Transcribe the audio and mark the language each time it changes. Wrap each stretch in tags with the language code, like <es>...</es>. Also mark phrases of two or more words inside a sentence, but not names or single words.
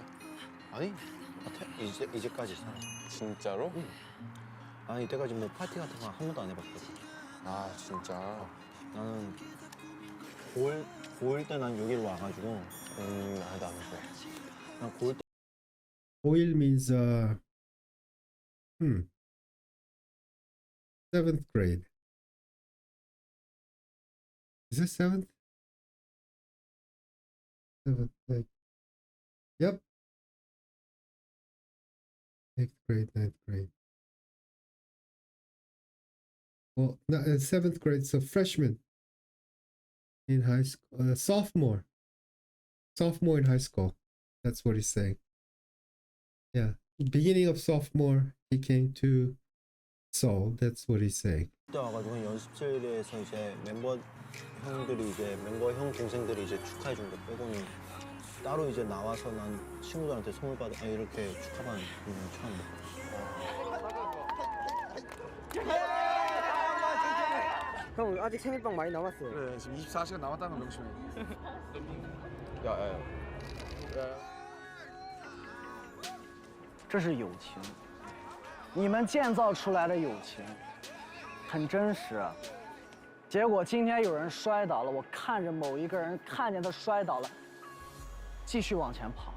<ko>아니, 이제까지 살아. 진짜로? 응. 아니 이때까지 뭐 파티 같은 거 한 번도 안 해봤거든. 아 진짜? 나는 9일 때 난 여기로 와가지고. 나도 안 그래. 난 9일 때.</ko> <en>Oil means 7th grade. Is it 7th? 7th, like, yep. 8th grade, 9th grade. Well, not 7th grade, so freshman in high school, sophomore in high school. That's what he's saying. Yeah, beginning of sophomore, he came to Seoul. That's what he's saying.</en> <ko>그때 와가지고 연습실에서 이제 멤버 형 동생들이 이제 축하해 준 거 빼고는 따로 이제 나와서 난 친구들한테 선물 받아 이렇게 축하받는 건 처음이야. 형 아직 생일빵 많이 남았어요. 그래 지금 24시간 남았다는 걸 명심해. 야야야.</ko> <zh>这是友情，你们建造出来的友情很真实。结果今天有人摔倒了，我看着某一个人看见他摔倒了，继续往前跑。</zh>